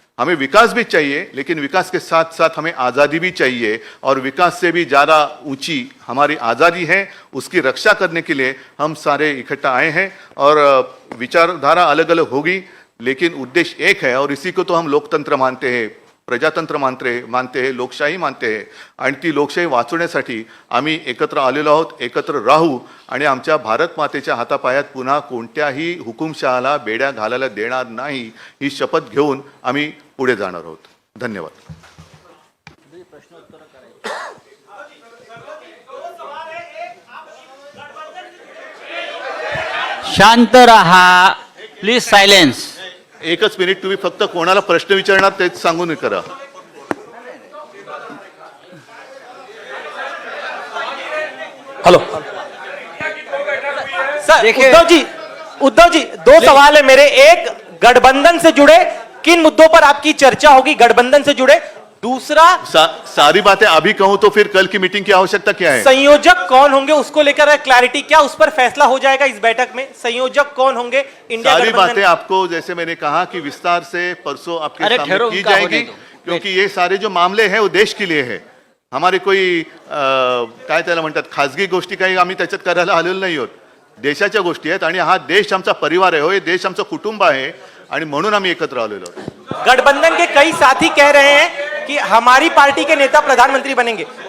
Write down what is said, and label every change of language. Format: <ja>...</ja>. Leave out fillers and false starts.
<hi>हमें विकास भी चाहिए, लेकिन विकास के साथ साथ हमें आज़ादी भी चाहिए. और विकास से भी ज़्यादा ऊंची हमारी आज़ादी है, उसकी रक्षा करने के लिए हम सारे इकट्ठा आए हैं. और विचारधारा अलग अलग होगी, लेकिन उद्देश्य एक है. और इसी को तो हम लोकतंत्र मानते हैं, प्रजातंत्र मानते हैं, लोकशाही मानते हैं.</hi> <mr>आणि ती लोकशाही वाचवण्यासाठी आम्ही एकत्र आलेलो आहोत, एकत्र राहू आणि आमच्या भारत मातेच्या हातापायात पुन्हा कोणत्याही हुकुमशहाला बेड्या घालायला देणार नाही, ही शपथ घेऊन आम्ही पुढे जाणार आहोत. धन्यवाद. शांत रहा, प्लीज सायलेन्स. एकच मिनिट, तुम्ही फक्त कोणाला प्रश्न विचारणार तेच सांगून करा.</mr> <hi>Hello sir. उद्धव जी 2 सवाल है मेरे. एक, गठबंधन से जुड़े किन मुद्दों पर आपकी चर्चा होगी, गठबंधन से जुड़े? दूसरा, सारी बातें अभी कहूं तो फिर कल की मीटिंग की आवश्यकता क्या है? संयोजक कौन होंगे उसको लेकर क्लैरिटी, क्या उस पर फैसला हो जाएगा इस बैठक में? संयोजक कौन होंगे इंडिया सारी गठबंधन? बातें आपको जैसे मैंने कहा कि विस्तार से परसों आपके सामने की जाएगी, क्योंकि ये सारे जो मामले हैं वो देश के लिए है. हमारे कोई</hi> <mr>काय त्याला म्हणतात खाजगी गोष्टी काही आम्ही त्याच्यात करायला आलेलो नाही आहोत. देशाच्या गोष्टी आहेत आणि हा देश आमचा परिवार आहे, हो, हे देश आमचं कुटुंब आहे आणि म्हणून आम्ही एकत्र आलेलो आहोत.</mr> <hi>गठबंधन के कई साथी कह रहे हैं कि हमारी पार्टी के नेता प्रधानमंत्री बनेंगे.</hi>